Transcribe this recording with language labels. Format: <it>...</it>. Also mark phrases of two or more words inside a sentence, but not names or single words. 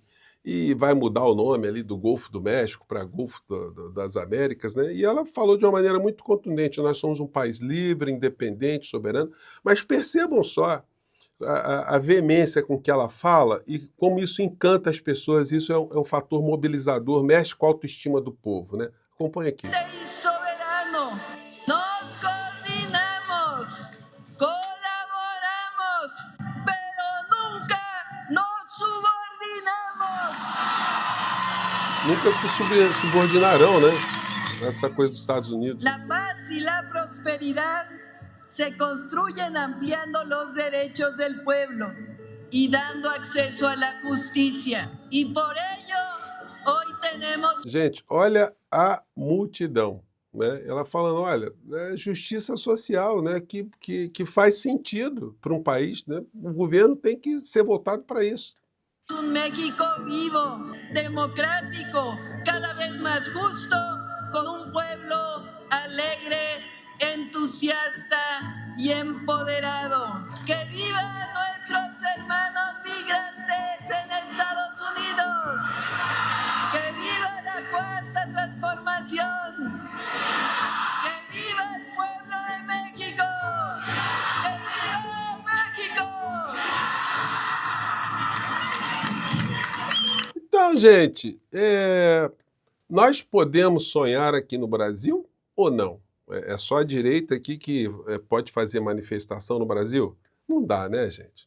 <pt>E vai mudar o nome ali do Golfo do México para Golfo das Américas, né? E ela falou de uma maneira muito contundente, nós somos um país livre, independente, soberano, mas percebam só a veemência com que ela fala e como isso encanta as pessoas, isso é um fator mobilizador, mexe com a autoestima do povo, né? Acompanhe aqui.</pt> <es>Soberano, nos coordinamos, colaboramos, pero nunca nos subordinamos.</es> <pt>Nunca se subordinarão, né? Essa coisa dos Estados Unidos.</pt> <es>La paz y la prosperidad se construyen ampliando los derechos del pueblo y dando acceso a la justicia. Y por ello, hoy tenemos...</es> <pt>Gente, olha a multidão, né? Ela falando, olha, é justiça social, né? Que faz sentido para um país, né? O governo tem que ser voltado para isso.</pt> <es>Un México vivo, democrático, cada vez más justo, con un pueblo alegre, entusiasta y empoderado. ¡Que vivan nuestros hermanos migrantes en Estados Unidos! ¡Que viva la cuarta transformación! ¡Que viva el pueblo de México! ¡Que viva México!</es> <pt>Então, gente, nós podemos sonhar aqui no Brasil ou não? É só a direita aqui que pode fazer manifestação no Brasil? Não dá, né, gente?</pt>